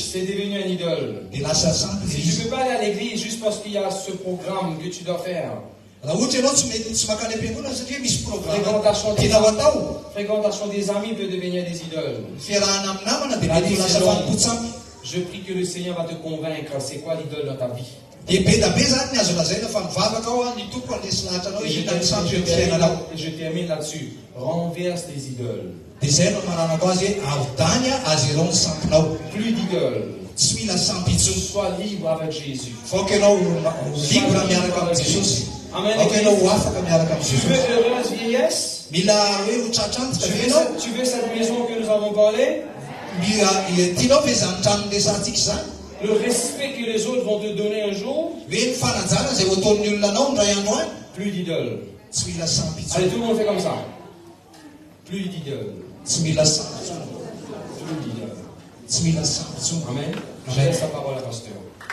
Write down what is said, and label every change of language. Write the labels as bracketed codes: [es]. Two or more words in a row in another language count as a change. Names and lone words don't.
[fr] C'est devenu un idole. [mg] Dia lasa sampy [fr] Si [mg] zay [fr] tu ne [mg] izy. [fr] peux pas aller à l'église juste parce qu'il y a ce programme que tu dois faire, [mg] Raha ohatra ianao tsy makany am-piangonana satria misy programme [fr] fréquentation [mg] tianao atao. [fr] des amis peut devenir des idoles. [mg] Fiarahana amin'ny namana dia mety ho lasa fanompo-tsampy. [fr] Je prie que le Seigneur va te convaincre c'est quoi l'idole dans ta vie. [mg] Dia be da be zany ny azo lazaina fa mivavaka ao ny tompo andresy lahatra anao [fr] Et [mg] hitany sampy eo amin'ny fiainanao. [fr] je termine là-dessus. Renverse les idoles. [mg] Dia zay no maranako azy hoe avy-dany azy ireo ny sampinao. [fr] Plus d'idoles. [mg] Tsy mila sampy intsony. [fr] Sois libre avec Jésus. [mg] Faoka ianao libra miaraka amin'ny Jesosy. Amen. Faoka ianao ho afaka miaraka amin'ny [fr] Tu veux [mg] Jesosy. [fr] heureuse vieillesse? [mg] Mila hoe ho tratrantsika ve ianao? [fr] Tu veux cette maison que nous avons parlé? [mg] Tianao ve zany trano resantsika zany? [fr] Le respect que les autres vont te donner un jour? [mg] Hoe ny fanajana zay ho ataon'ny olona anao ndray andro any? [fr] Plus d'idoles. [mg] Tsy mila sampy intsony. [fr] Allez, tout le monde fait comme ça. Plus d'idoles. [mg] Tsy mila sampy intsony. [fr] Plus d'idoles. [mg] Tsy mila sampy intsony. [fr] Amen. Je Amen. laisse la parole à pasteur.